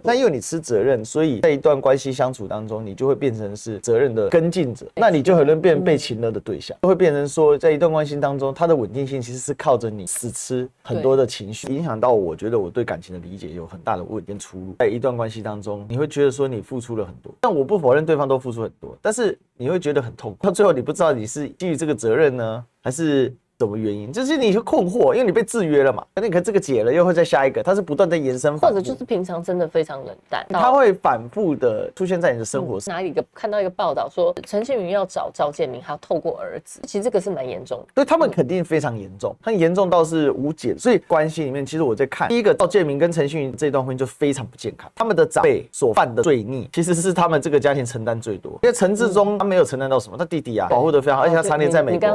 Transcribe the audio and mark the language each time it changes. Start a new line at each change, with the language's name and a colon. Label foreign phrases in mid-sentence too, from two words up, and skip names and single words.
Chinese: 那因為你吃責任，所以在一段關係相處當中，你就會變成是責任的跟進者，那你就很容易變被情勒的對象，就會變成說，在一段關係當中，它的穩定性其實是靠着你死吃很多的情緒，影響到我覺得我對感情的理解有很大的問題跟出入。在一段關係當中，你會覺得說你付出了很多，但我不否認對方都付出很多，但是你會覺得很痛苦，到最後你不知道你是基於這個責任呢，還是什麼原因？就是你就困惑，因為你被制約了嘛。那你可这個解了，又會再下一個，它是不斷在延伸，或者就是平常真的非常冷淡，它會反覆的出現在你的生活上。看到一個報道說，陳幸妤要找趙建明，還要透過兒子，其實這個是蠻嚴重的。對，他們肯定非常嚴重，很嚴重到是無解。所以關係裡面，其實我在看第一個趙建明跟陳幸妤這段婚姻就非常不健康，他們的長輩所犯的罪孽，其實是他們這個家庭承擔最多。因為陳致中他沒有承擔到什麼，他弟弟啊保護得非常好，而且他常年在美國。